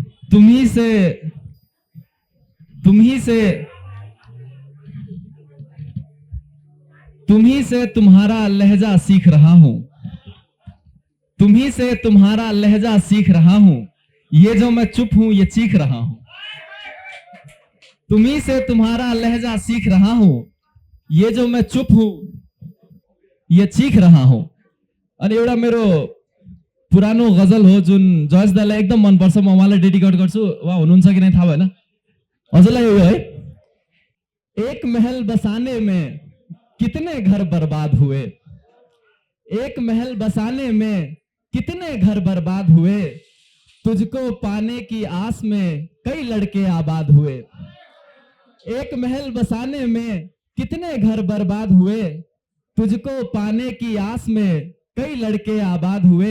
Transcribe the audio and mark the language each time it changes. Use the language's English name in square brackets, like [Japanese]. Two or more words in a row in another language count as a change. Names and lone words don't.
[Hindi] तुम्ही से तुम्ही से तुम्ही से तुम्हारा लहजा सीख रहा हूं। तुम्ही से तुम्हारा लहजा सीख रहा हूं। ये जो मैं चुप हूं ये चीख रहा हूं। तुम्ही से तुम्हारा लहजा सीख रहा हूं। ये जो मैं चुप हूं ये चीख रहा हूं। [Nepali] अनि एउटा मेरो पुरानो गजल हो जुन जयस दाइलाई एकदम मनपर्छ, म उहाँलाई डेडिकेट गर्छु। उहाँ हुनुहुन्छ कि नै थाहा भएन, हजुरलाई यो है। [Hindi] एक महल बसाने में कितने घर बर्बाद हुए, एक महल बसाने में कितने घर बर्बाद हुए, तुझको पाने की आस में कई लड़के आबाद हुए। एक महल बसाने में कितने घर बर्बाद हुए, तुझको पाने की आस में कई लड़के आबाद हुए।